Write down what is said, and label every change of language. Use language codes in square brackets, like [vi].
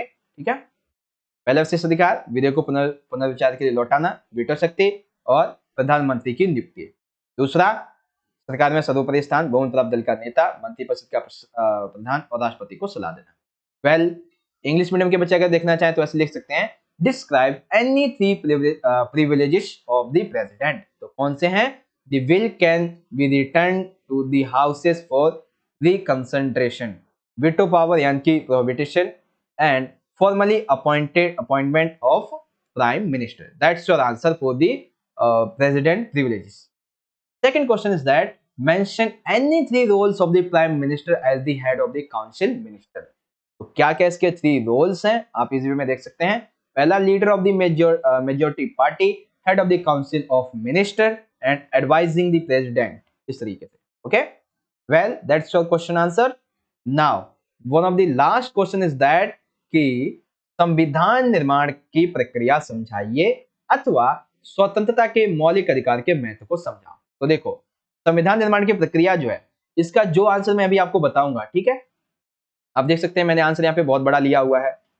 [hi] ठीक है, पहला विशेष अधिकार विधेयक को पुनर्विचार के लिए लौटाना, वीटो शक्ति और प्रधानमंत्री की नियुक्ति। दूसरा, सरकार में सर्वोपरि स्थान, बहुमत प्राप्त दल का नेता, मंत्रिपरिषद का प्रधान और राष्ट्रपति को सलाह देना। वेल, इंग्लिश मीडियम के बच्चे अगर देखना चाहें तो ऐसे लिख सकते हैं, [en] Describe any 3 privileges of the president. [hi] तो कौन से हैं? [en] The will can be returned to the houses for reconsideration, veto power [hi] यानी कि [en] prohibition, and formally appointment of prime minister. That's your answer for the president privileges. Second question is that mention any 3 roles of the prime minister as the head of the council minister. [hi] तो क्या क्या इसके 3 roles हैं आप इस video में देख सकते हैं। पहला, [en] leader of the majority party, head of the council of minister and advising the president, [hi] इस तरीके से। [en] okay, well that's your question answer. Now one of the last question is that [hi] कि संविधान निर्माण की प्रक्रिया समझाइए अथवा स्वतंत्रता के मौलिक अधिकार के महत्व को समझाओ। तो देखो, संविधान निर्माण की प्रक्रिया जो है इसका जो आंसर मैं अभी आपको बताऊंगा, ठीक है, आप देख सकते हैं मैंने आंसर यहाँ पे बहुत बड़ा लिया हुआ है।